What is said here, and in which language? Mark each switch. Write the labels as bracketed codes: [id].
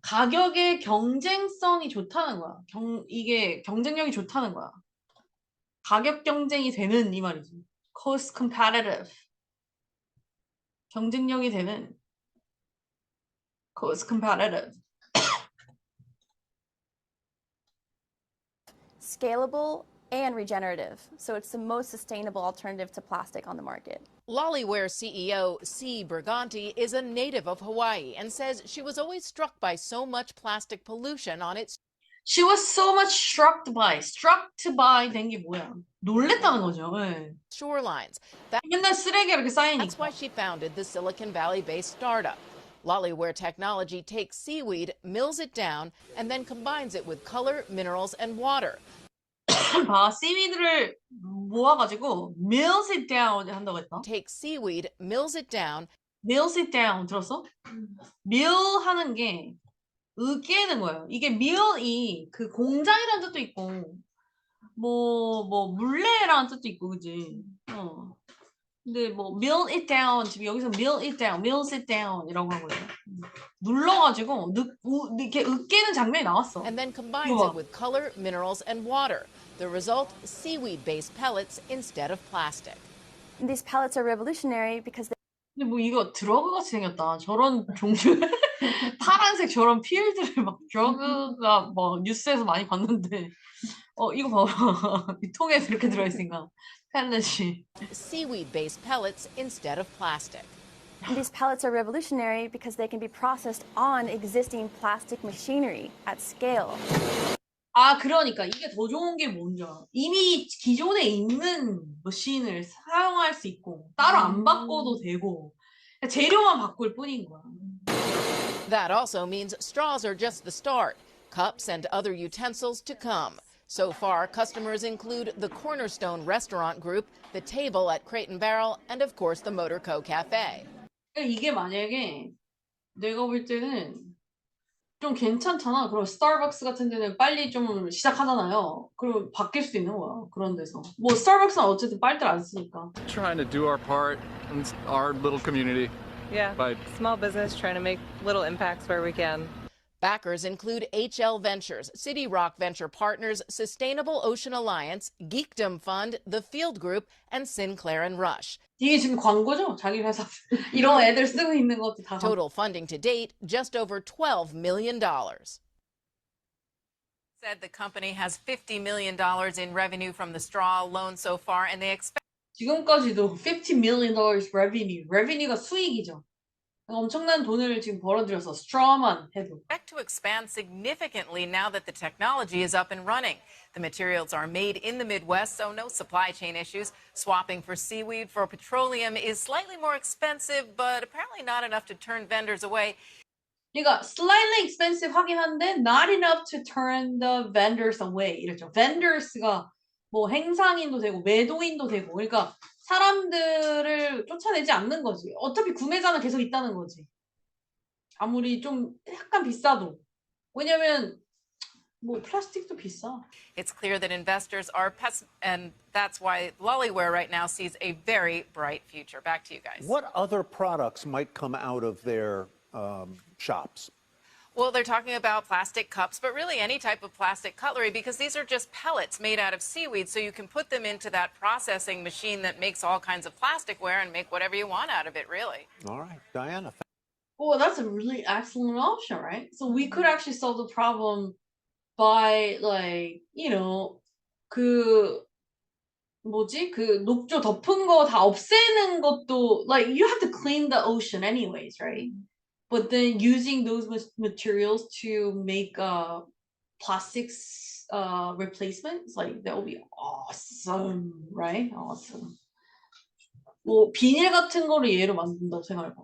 [ko] 가격의 경쟁성이 좋다는 거야. 이게 경쟁력이 좋다는 거야. 가격 경쟁이 되는 이 말이지. cost competitive. 경쟁력이 되는 cost competitive. [en] Scalable and regenerative. So it's the most sustainable alternative to plastic on the market. Lollyware CEO C. Briganti is a native of Hawaii and says she was always struck by so much plastic pollution on its She was so much struck by [ko] 된 게 뭐야? 놀랬다는 거죠. 네. [en] Shorelines. [ko] 맨날 쓰레기가 이렇게 [en] That's why [ko] 쌓이니까. [en] she founded the Silicon Valley-based startup. Lollyware technology takes seaweed, mills it down, and then combines it with color, minerals, and water. [ko] 봐, 씨위드를 모아가지고 [en] mills it down [ko] 한다고 했다. [en] Takes seaweed, mills it down, mills it down [ko] 들었어? mill 하는 게 으깨는 거예요. 이게 mill이 그 공장이라는 뜻도 있고 뭐 물레라는 뜻도 있고 그지? 근데 뭐 mill it down 지금 여기서 [en] mill it down, mills it down [ko] 이라고 하거든요. 눌러가지고 이렇게 으깨는 장면이 나왔어. [en] and then combines it with color, minerals, and water. The result, seaweed-based pellets instead of plastic. And these pellets are revolutionary because [ko] 근데 뭐 이거 드러그 같이 생겼다. 저런 종류 파란색 저런 필드를 막 드러그가 뭐 뉴스에서 많이 봤는데 이거 봐봐. 이 통에 이렇게 들어있으니까 펠렛이. [en] Seaweed-based pellets instead of plastic. And these pellets are revolutionary because they can be processed on existing plastic machinery at scale. [ko] 아 그러니까 이게 더 좋은 게 뭔지 알아? 이미 기존에 있는 머신을 사용할 수 있고 따로 안 바꿔도 되고 재료만 바꿀 뿐인 거야. [en] That also means straws are just the start. Cups and other utensils to come. So far, customers include the Cornerstone Restaurant Group, the Table at Crate & Barrel, and of course the Motor Co. Cafe. [ko] 이게 만약에 내가 볼 때는 좀 괜찮잖아. 그럼 스타벅스 같은 데는 빨리 좀 시작하잖아요. 그럼 바뀔 수도 있는 거야. 그런 데서. 뭐 스타벅스는 어쨌든 빨대를 안 쓰니까. [en] Trying to do our part in our little community. Yeah, By small business trying to make little impacts where we can. Backers include HL Ventures, City Rock Venture Partners, Sustainable Ocean Alliance, Geekdom Fund, The Field Group, and Sinclair and Rush. [ko] 이게 지금 광고죠? 자기 회사 이런 애들 쓰고 있는 것도 다. [en] Total funding to date, just over $12 million. Said the company has $50 million in revenue from the straw alone so far, and they expect [ko] 지금까지도 $50 million revenue가 수익이죠. 엄청난 돈을 지금 벌어들여서 straw만 해도. [en] to expand significantly now that the technology is up and running. The materials are made in the Midwest, so no supply chain issues. Swapping for seaweed for petroleum is slightly more expensive, but apparently not enough to turn vendors away. [ko] 그러니까 [en] slightly expensive [ko] 하긴 한데 [en] not enough to turn the vendors away [ko] 이랬죠. vendors가 뭐 행상인도 되고 매도인도 되고 그러니까 사람들을 쫓아내지 않는 거지. 어차피 구매자는 계속 있다는 거지. 아무리 좀 약간 비싸도. 왜냐면 뭐 플라스틱도 비싸. [en] It's clear that investors are and that's why Lollyware right now sees a very bright future. Back to you guys. What other products might come out of their shops? Well, they're talking about plastic cups, but really any type of plastic cutlery because these are just pellets made out of seaweed, so you can put them into that processing machine that makes all kinds of plasticware and make whatever you want out of it, really. All right, Diana. Well, that's a really excellent option, right? So we could actually solve the problem by like, [ko] 그 뭐지? 그 녹조 덮은 거 다 없애는 것도 [en] like you have to clean the ocean anyways, right? But then using those materials to make plastics replacements, like that would be awesome, right? Awesome. [ko] 뭐 비닐 같은 거를 얘로 만든다고 생각해봐.